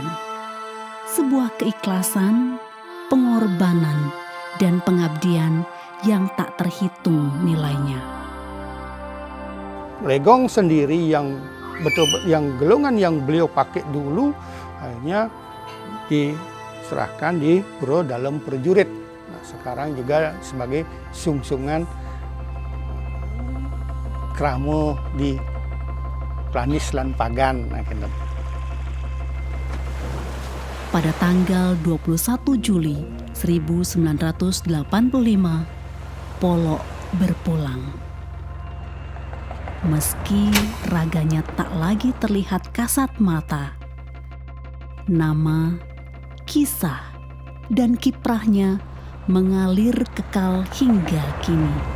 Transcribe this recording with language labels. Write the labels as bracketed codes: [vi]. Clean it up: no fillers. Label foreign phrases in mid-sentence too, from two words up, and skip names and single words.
[id] Sebuah keikhlasan, pengorbanan, dan pengabdian yang tak terhitung nilainya. Legong sendiri yang gelongan yang beliau pakai dulu akhirnya diserahkan di Pura Dalem Prajurit. Nah, sekarang juga sebagai [ban] sungsungan kramo [id] di Klanis lan Pagan. Pada tanggal 21 Juli 1985, Polok berpulang. Meski raganya tak lagi terlihat kasat mata, nama, kisah, dan kiprahnya mengalir kekal hingga kini.